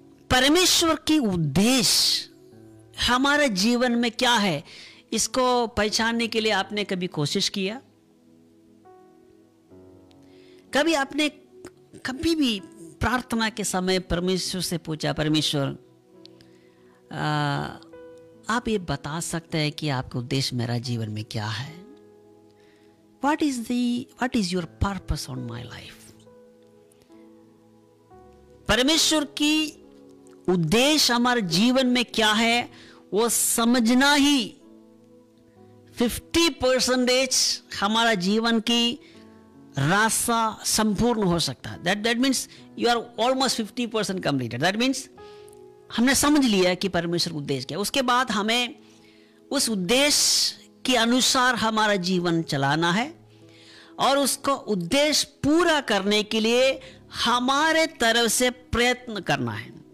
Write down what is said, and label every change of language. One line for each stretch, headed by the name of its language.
Hindi: परमेश्वर की उद्देश्य हमारे जीवन में क्या है, इसको पहचानने के लिए आपने कभी कोशिश किया? कभी आपने कभी भी प्रार्थना के समय परमेश्वर से पूछा, परमेश्वर आप ये बता सकते हैं कि आपका उद्देश्य मेरा जीवन में क्या है?
English: What is your purpose on my life?
Hindi: परमेश्वर की उद्देश्य हमारे जीवन में क्या है, वो समझना ही 50% हमारा जीवन की रास्ता संपूर्ण हो सकता है।
English: That means you are almost 50% completed. That means
Hindi: हमने समझ लिया कि परमेश्वर उद्देश्य क्या है। उसके बाद हमें उस उद्देश्य के अनुसार हमारा जीवन चलाना है और उसको उद्देश्य पूरा करने के लिए हमारे तरफ से प्रयत्न करना है।